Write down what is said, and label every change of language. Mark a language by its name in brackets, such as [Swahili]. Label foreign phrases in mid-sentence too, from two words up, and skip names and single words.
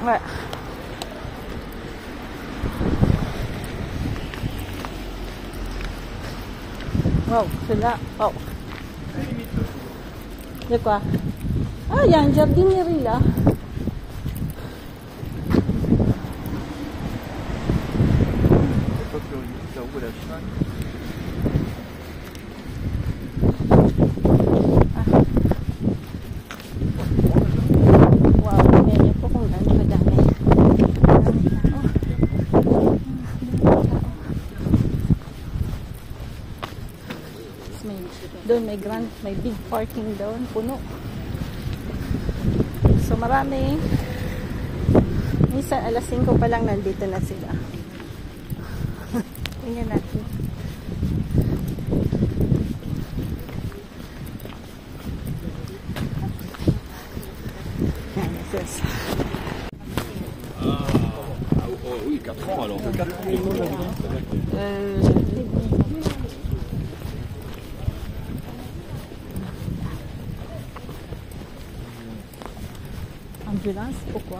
[French] Ouais. Wow, c'est là. Oh. De quoi? Ah, il y a une jardinerie là. Ça ouvre la chemin. [Filipino] Wow, tingnan po kung gaano kadami. Doon may [English] big parking [Filipino] doon, puno. So marami. Minsan alas 5 pa lang nandito na sila. Tingnan natin. [French] Oui, 4 ans alors. 4 ans. Ambulance? Pourquoi?